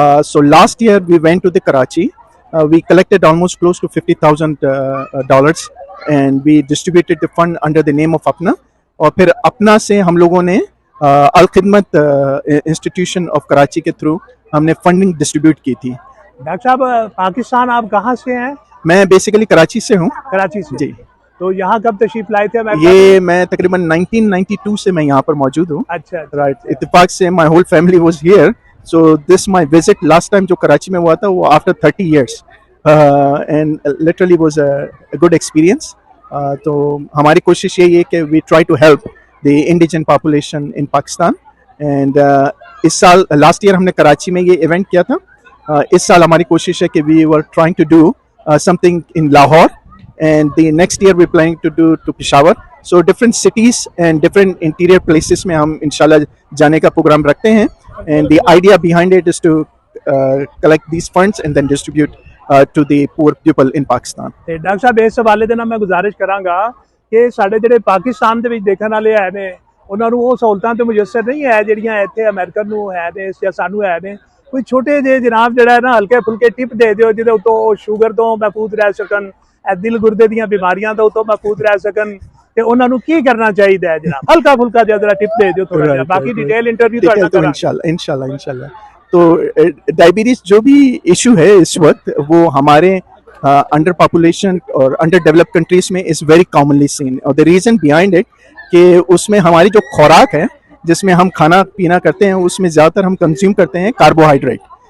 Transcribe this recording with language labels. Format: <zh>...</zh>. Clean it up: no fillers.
<en>So last year we went to the Karachi. We collected almost close to $50,000 and we distributed the fund under the name of Apna.</en> <hi>और फिर अपना से हम लोगों ने अल खिदमत इंस्टीट्यूशन ऑफ कराची के थ्रू हमने फंडिंग डिस्ट्रीब्यूट की थी। डॉक्टर साहब पाकिस्तान आप कहाँ से हैं? मैं बेसिकली कराची से हूँ। कराची से जी। तो यहाँ कब तशरीफ लाए थे? ये मैं तकरीबन 1992 से मैं यहाँ पर मौजूद हूँ। अच्छा, राइट। इत्तेफाक से</hi> <en>my whole family was here, so this my visit last time</en> <hi>जो कराची में हुआ था वो</hi> <en>After 30 years and literally was a good experience.</en> <hi>तो हमारी कोशिश यही है कि</hi> <en>we try to help the indigent population in Pakistan and</en> <hi>इस साल लास्ट ईयर हमने कराची में ये इवेंट किया था। इस साल हमारी कोशिश है कि</hi> <en>We were trying to do something in Lahore and the next year we're planning to do to Peshawar. So different cities and different interior places</en> <hi>में हम इंशाल्लाह जाने का प्रोग्राम रखते हैं</hi> <en>and the idea behind it is to collect these funds and then distribute to the poor people in Pakistan.</en> <pa>ਤੇ doctor ਸਾਹਿਬ ਇਸ ਹਵਾਲੇ ਦੇ ਨਾਲ ਮੈਂ ਗੁਜ਼ਾਰਿਸ਼ ਕਰਾਂਗਾ ਕਿ ਸਾਡੇ ਜਿਹੜੇ ਪਾਕਿਸਤਾਨ ਦੇ ਵਿੱਚ ਦੇਖਣ ਵਾਲੇ ਹੈ ਨੇ ਉਹਨਾਂ ਨੂੰ ਉਹ ਸਹੂਲਤਾਂ ਤੇ ਮੁਯੱਸਰ ਨਹੀਂ ਹੈ ਜਿਹੜੀਆਂ ਇੱਥੇ ਅਮਰੀਕਨ ਨੂੰ ਹੈ ਨੇ ਜਾਂ ਸਾਨੂੰ ਹੈ ਨੇ। ਕੋਈ ਛੋਟੇ ਜਿਹੇ ਜਨਾਬ ਜਿਹੜਾ ਨਾ ਹਲਕੇ ਫੁਲਕੇ ਟਿਪ ਦੇ ਦਿਓ ਜਿਹਦੇ ਉੱਤੋਂ ਸ਼ੂਗਰ ਤੋਂ ਮਹਿਫੂਜ਼ ਰਹਿ ਸਕਣ, दिल गुरदे ਦੀਆਂ ਬਿਮਾਰੀਆਂ ਤੋਂ ਉਤੋਂ ਮਹਿਫੂਜ਼ ਰਹਿ ਸਕਣ ਤੇ ਉਹਨਾਂ ਨੂੰ ਕੀ ਕਰਨਾ ਚਾਹੀਦਾ ਹੈ ਜਨਾਬ? ਹਲਕਾ ਫੁਲਕਾ ਜਿਹਾ ਜਰਾ टिप दे ਦਿਓ थोड़ा ਜਿਹਾ,</pa> <hi>बाकी डिटेल इंटरव्यू</hi> <pa>ਤੁਹਾਡਾ करेंगे</pa> <hi>इंशाल्लाह। तो डायबिटीज जो भी इशू है इस वक्त वो हमारे अंडर पॉपुलेशन और अंडर डेवलप्ड कंट्रीज में</hi> <en>is very commonly seen</en> <hi>और</hi> <en>the reason behind it</en> <hi>कि उसमें हमारी जो खुराक है जिसमें हम खाना पीना करते हैं उसमें ज़्यादातर हम कंज्यूम करते हैं कार्बोहाइड्रेट।</hi>